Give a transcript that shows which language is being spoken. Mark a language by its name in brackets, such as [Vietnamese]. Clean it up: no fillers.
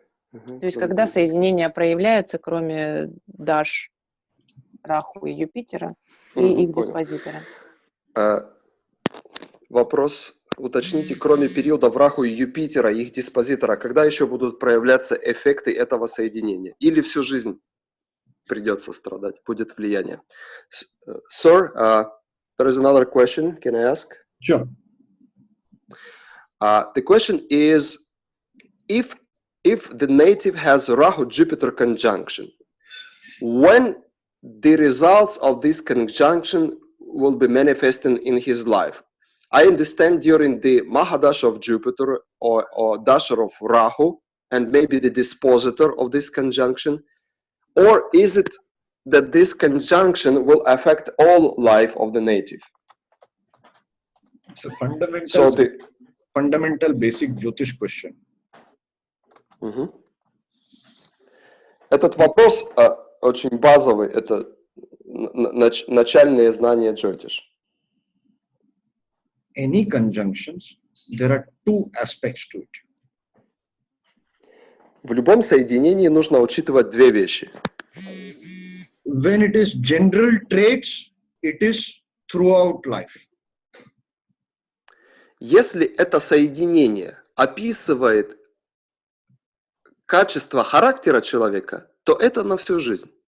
[Russian] То есть, когда соединение проявляется, кроме Даш, Раху и Юпитера, и их диспозитора. Вопрос, уточните, кроме периодов Раху и Юпитера, их диспозитора, когда еще будут проявляться эффекты этого соединения? Или всю жизнь придется страдать, будет влияние? [English] Sir, there is another question. Can I ask? Sure. The question is, if the native has Rahu-Jupiter conjunction, when the results of this conjunction will be manifesting in his life? I understand during the Mahadasha of Jupiter or Dasha of Rahu, and maybe the dispositor of this conjunction, or is it that this conjunction will affect all life of the native? It's a fundamental, So the fundamental basic Jyotish question. [Russian] Этот вопрос очень базовый, это начальные знания Jyotish. [English] Any conjunctions, there are two aspects to it. [Russian] В любом соединении нужно учитывать две вещи. [English] When it is general traits, it is throughout life. [Russian] Если это соединение описывает качество характера человека, то это на всю жизнь.